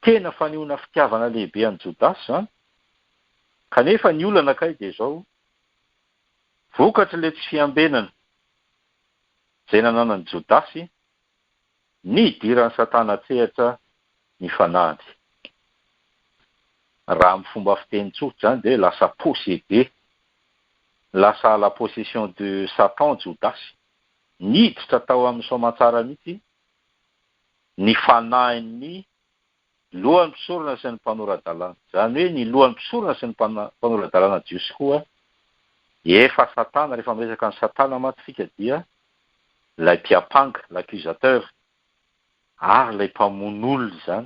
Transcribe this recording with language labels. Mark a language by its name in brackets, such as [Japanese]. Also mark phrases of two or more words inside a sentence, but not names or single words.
[Malagasy] tena fanehoana fitiavana lehibe any Jodasy zany. Kanefa ny olana kay dia zao, vokatra le tsy fiambenana izay nananany Jodasy, nidirany Satana tsehatra ny fanahiny. Raha amin'ny fomba fiteny tsotra zany dia lasa possédé, lasa [French] la possession de Satan [Malagasy] Jodasy, niditra tao amin'ny soamantsara mihitsy ny fanahiny lohan'ny mpisorona sy ny mpanoradalàna. Zany hoe ny lohan'ny mpisorona sy ny mpanoradalàna jiosy koa efa Satana. Rehefa miresaka ny Satana matsika dia lay mpiapanga, l'accusateur, ary lay mpamon'olona zany.